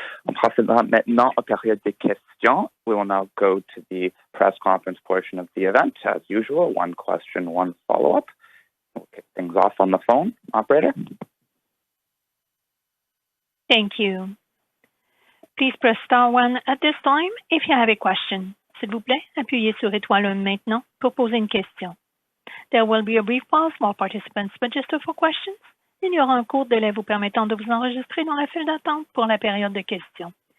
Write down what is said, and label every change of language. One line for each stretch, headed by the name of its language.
French: On procédera maintenant aux périodes de questions.
English: We will now go to the press conference portion of the event. As usual, one question, one follow-up. We'll kick things off on the phone. Operator? Thank you. Please press star 1 at this time if you have a question.
French: S'il vous plaît, appuyez sur étoile 1 maintenant pour poser une question.
English: There will be a brief pause while participants register for questions.
French: Il y aura un court délai vous permettant de vous enregistrer dans la file d'attente pour la période de questions.